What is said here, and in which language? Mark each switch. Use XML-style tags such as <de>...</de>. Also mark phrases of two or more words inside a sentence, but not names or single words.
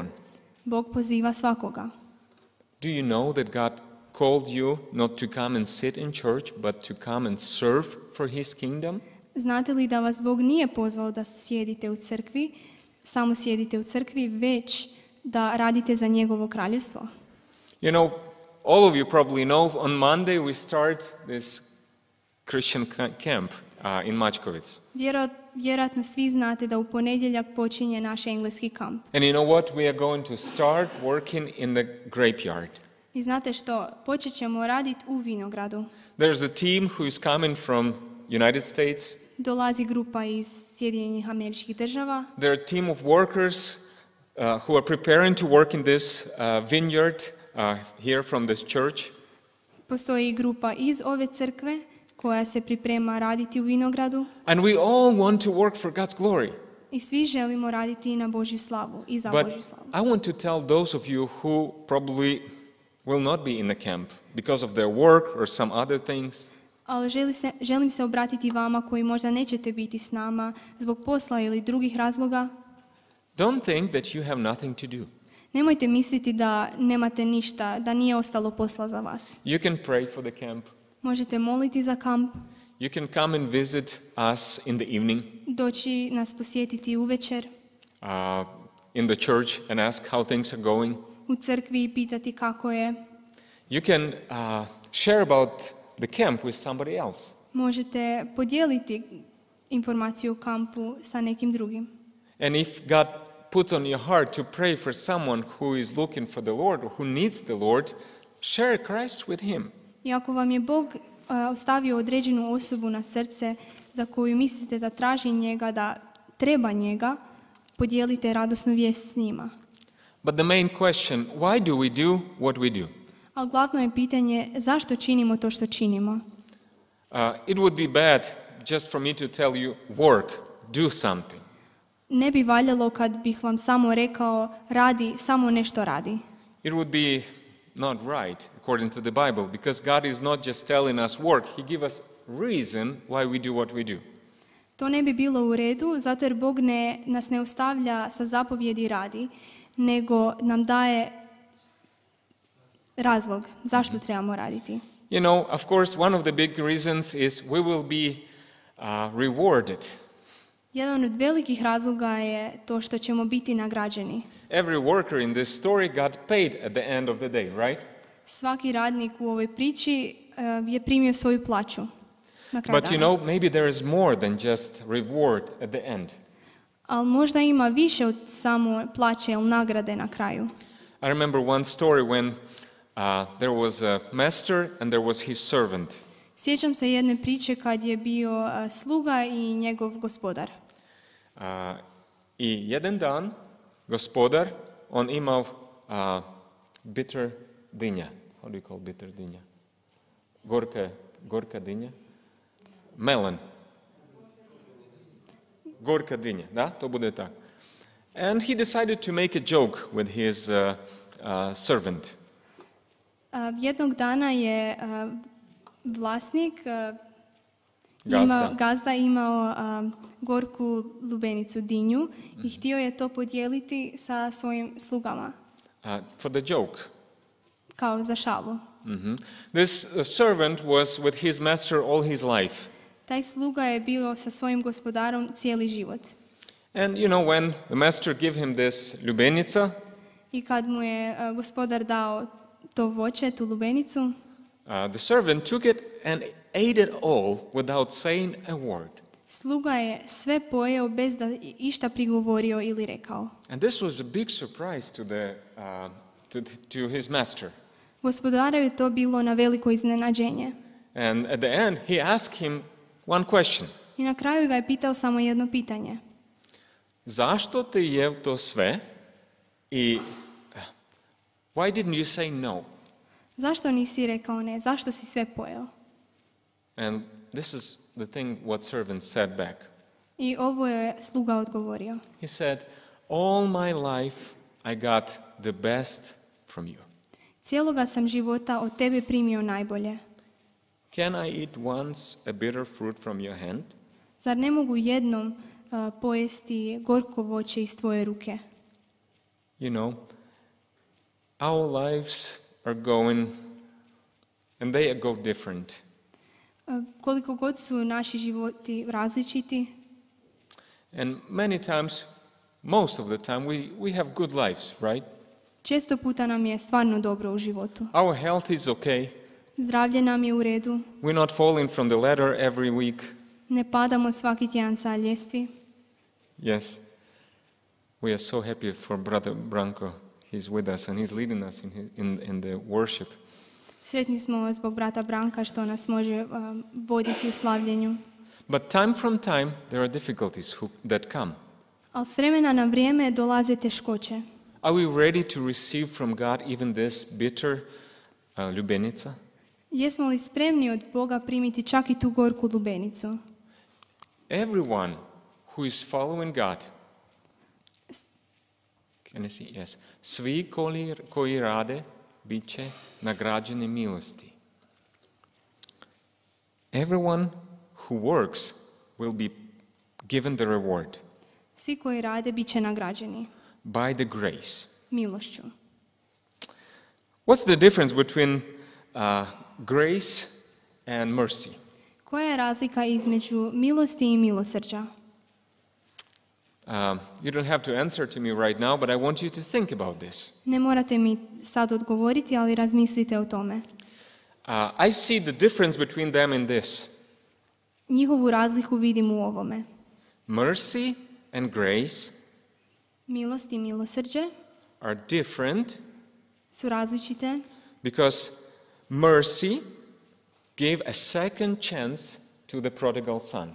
<hr>Bog poziva svakoga.</hr> <en>Do you know that God called you not to come and sit in church, but to come and serve for His kingdom?</en> <hr>Znate li da vas Bog nije pozvao da sjedite u crkvi, samo sjedite u crkvi, već da radite za njegovo kraljevstvo?</hr> <en>You know, all of you probably know, on Monday we start this Christian camp in Mačkovec.</en> <hr>Vjerojatno svi znate da u ponedjeljak počinje naš engleski kamp.</hr> <en>And you know what? We are going to start working in the graveyard.</en> <hr>I znate što? Počet ćemo raditi u vinogradu.</hr> <en>There's a team who is coming from United States.</en> <hr>Dolazi grupa iz Sjedinjenih Američkih Država.</hr> <en>There are a team of workers who are preparing to work in this vineyard here from this church.</en> <hr>Postoji grupa iz ove crkve koja se priprema raditi u vinogradu.</hr> <en>And we all want to work for God's glory.</en> <hr>I svi želimo raditi na Božju slavu i za</hr> <en>But</en> <hr>Božju slavu.</hr> <en>I want to tell those of you who probably will not be in the camp because of their work or some other things.</en> <hr>Ali želim se obratiti vama koji možda nećete biti s nama zbog posla ili drugih razloga.</hr> <en>Don't think that you have nothing to do.</en> <hr>Nemojte misliti da nemate ništa, da nije ostalo posla za vas.</hr> <en>You can pray for the camp.</en> <hr>Možete moliti za kamp,</hr> <en>You can come and visit us in the evening</en> <hr>doći nas posjetiti uvečer</hr> <en>in the church and ask how things are going.</en> <hr>u crkvi i pitati kako je.</hr> <en>You can share about the camp with somebody else.</en> <hr>Možete podijeliti informaciju o kampu sa nekim drugim.</hr> <en>And if God puts on your heart to pray for someone who is looking for the Lord or who needs the Lord, share Christ with him.</en> <hr>I ako vam je Bog ostavio određenu osobu na srce za koju mislite da traži njega, da treba njega, podijelite radosnu vijest s njima.</hr> <en>But the main question, why do we do what we do?</en> <hr>Ali glavno je pitanje zašto činimo to što činimo.</hr> <en>It would be bad just for me to tell you, work, do something.</en> <hr>Ne bi valjalo kad bih vam samo rekao radi, samo nešto radi.</hr> <en>It would be not right according to the Bible, because God is not just telling us work, He gives us reason why we do what we do.</en> <hr>To ne bi bilo u redu, zato jer Bog nas ne ostavlja sa zapovjedi radi, nego nam daje razlog zašto trebamo raditi.</hr> <en>You know, of course, one of the big reasons is we will be rewarded.</en> <hr>Jedan od velikih razloga je to što ćemo biti nagrađeni.</hr> <en>Every worker in this story got paid at the end of the day, right?</en> <hr>Svaki radnik u ovoj priči je primio svoju plaću na kraju</hr> <en>But you</en> <hr>dana.</hr> <en>know, maybe there is more than just reward at the end.</en> <hr>Ali možda ima više od samo plaće ili nagrade na kraju.</hr> <en>I remember one story when there was a master and there was his servant.</en> <hr>Sjećam se jedne priče kad je bio sluga i njegov gospodar. I jedan dan gospodar, on imao bitter dinja.</hr> <en>How do you call bitter dinja?</en> <hr>Gorka dinja? Melon. Gorka dinja, da? To bude tako.</hr> <en>And he decided to make a joke with his servant.</en> <hr>Jednog dana je vlasnik Gazda imao gorku lubenicu, dinju, i htio je to podijeliti sa svojim slugama.</hr> <en>For the joke.</en> <hr>Kao za šalu.</hr> <en>This servant was with his master all his life.</en> <hr>Taj sluga je bio sa svojim gospodarom cijeli život.</hr> <en>And you know, when the master gave him this lubenica,</en> <hr>I kad mu je gospodar dao to voće, tu lubenicu,</hr> <en>the servant took it and ate it all without saying a word.</en> <hr>sluga je sve pojeo bez da išta prigovorio ili rekao.</hr> <en>And this was a big surprise to his master.</en> <hr>Gospodaru je to bilo na veliko iznenađenje.</hr> <en>And at the end, he asked him one question.</en> <hr>I na kraju ga je pitao samo jedno pitanje. Zašto te jeo to sve i</hr> <en>why didn't you say no?</en> <hr>Zašto nisi rekao ne? Zašto si sve pojeo?</hr> <en>And this is the thing what servant said back.</en> <hr>I ovo je sluga odgovorio.</hr> <en>He said, all my life I got the best from you.</en> <hr>Cijeloga sam života od tebe primio najbolje.</hr> <en>Can I eat once a bitter fruit from your hand?</en> <hr>Zar ne mogu jednom pojesti gorko voće iz tvoje ruke?</hr> <en>You know, our lives are going, and they go different.</en> <hr>Koliko god su naši životi različiti,</hr> <en>And many times, most of the time, we have good lives, right?</en> <hr>često puta nam je stvarno dobro u životu.</hr> <en>Our health is okay.</en> <hr>Zdravlje nam je u redu,</hr> <en>We're not falling from the ladder every week.</en> <hr>ne padamo svaki tjedan sa ljestvi.</hr> <en>Yes. We are so happy for Brother Branko. He's with us and he's leading us in the worship.</en> <hr>Sretni smo zbog brata Branka što nas može voditi u slavljenju.</hr> <en>But time from time, there are difficulties that come.</en> <hr>Ali s vremena na vrijeme dolaze teškoće.</hr> <en>Are we ready to receive from God even this bitter lubenica?</en> <hr>Jesmo li spremni od Boga primiti čak i tu gorku lubenicu?</hr> <en>Everyone who is following God, can I see? Yes.</en> <hr>Svi koji rade bit će nagrađeni milosti.</hr> <en>Everyone who works will be given the reward.</en> <hr>Svi koji rade bit će nagrađeni.</hr> <en>By the grace.</en> <hr>Milošću.</hr> <en>What's the difference between grace and mercy?</en> <hr>Koja je razlika između milosti i milosrđa?</hr> <en>You don't have to answer to me right now, but I want you to think about this.</en> <hr>Ne morate mi sad odgovoriti, ali razmislite o tome.</hr> <en>I see the difference between them in this.</en> <hr>Njihovu razliku vidim u ovome.</hr> <en>Mercy and grace</en> <hr>Milost i milosrđe</hr> <en>are different</en> <hr>su različite</hr> <en>because mercy gave a second chance to the prodigal son.</en>